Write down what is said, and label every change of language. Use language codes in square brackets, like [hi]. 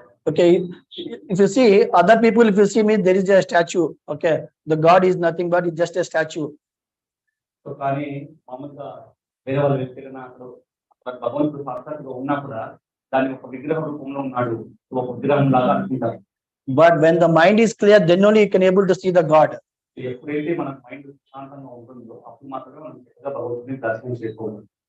[en] Okay, if you see other people, if you see me, there is a statue. Okay, the God is nothing but it's just a statue. [te] So కానీ మామూలుగా వేరే వాళ్ళ వ్యక్తిగత భగవంతుడు సాక్షాత్తుగా ఉన్నా కూడా దాని ఒక విగ్రహ రూపంలో ఉన్నాడు, ఒక విగ్రహం లాగా అనుకుంటారు. [en] But when the mind is clear, then only you can able to see the God. [te] ఎప్పుడైతే మన మైండ్ శాంతంగా ఉంటుందో అప్పుడు మాత్రమే మనం చక్కగా భగవంతుడిని దర్శనం చేసుకోవాలి.